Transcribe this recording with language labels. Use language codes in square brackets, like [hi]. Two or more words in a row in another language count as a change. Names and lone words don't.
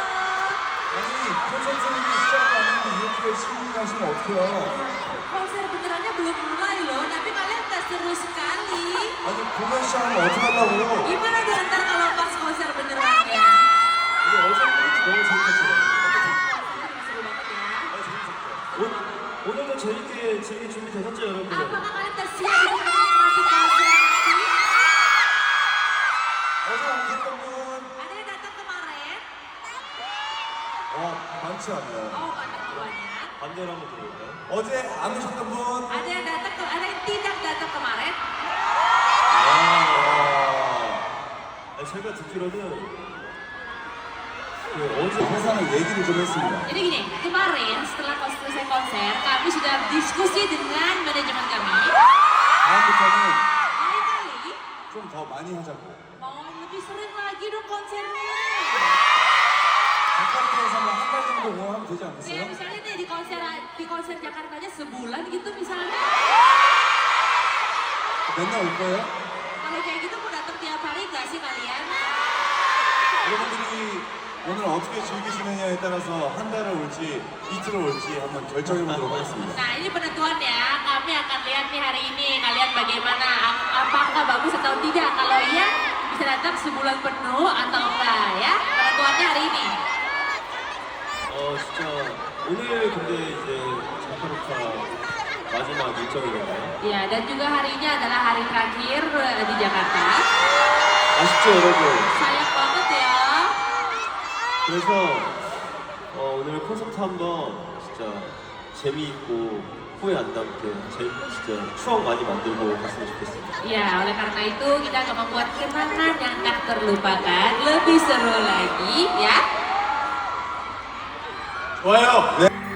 [ko] 아니, 콘서트는 시작도 안 했는데 이렇게 신나시면 어떡해요? [id] Konser benerannya belum mulai loh, tapi kalian udah seru sekali. [ko] 아니, 공연 시작하면 어떡하려고? [id] Gimana dong ntar kalau pas konser benerannya? [ko] 이게 어제 콘서트 너무 재밌었어요. [id] Seru banget ya. [ko] 오늘도 재밌게 즐길 준비 되셨죠, 여러분들? [id] Apakah kalian udah siap untuk menikmati konser nanti? [ko] 어제 안 오셨던 분? [id] Ada yang datang kemarin? [ko] 많지 않아요. [id] Oh, banyak banyak. [ko] 반대로 한번 들어볼까요? 어제 안 오셨던 분? [id] Ada yang datang, ada yang tidak datang kemarin? [ko] 아니, 제가 듣기로는 어제 회사는 얘기를 좀 했습니다. [id] Jadi gini, kemarin setelah selesai konser, kami sudah diskusi dengan manajemen kami. [ko] 다음부터는 [id] Kali-kali [ko] 좀 더 많이 하자고. [id] mau lebih sering lagi dong konsernya. [ko] 바깥에서 한 달 정도 공연하면 되지 [id] Ya [ko] 않겠어요? [id] misalnya nih di konser Jakarta aja sebulan gitu misalnya. [ko] 맨날 올 거예요? [id] Kalau kayak gitu mau datang tiap hari gak sih kalian? [ko] 여러분들이 오늘 어떻게 즐기시느냐에 따라서 한 달을 올지 이틀을 올지 한번 결정해 보도록 하겠습니다. [id] Nah ini penentuan ya, kami akan lihat nih hari ini kalian bagaimana, apakah bagus atau tidak. Kalau iya bisa datang sebulan penuh atau enggak ya. Penentuannya hari ini. [ko] 진짜 오늘 근데 이제 자카르타 마지막 일정이잖아요. [id] Ya dan juga hari ini adalah hari terakhir di Jakarta. [ko] 아쉽죠, 여러분? [id] Sayang banget ya. [ko] 그래서 오늘 콘서트 한번 진짜 재미있고 후회 안 남게 진짜 추억 많이 만들고 갔으면 좋겠습니다. [id] Ya oleh karena itu kita akan membuat kenangan yang tak terlupakan, lebih seru lagi ya. [ko] 좋아요. 네.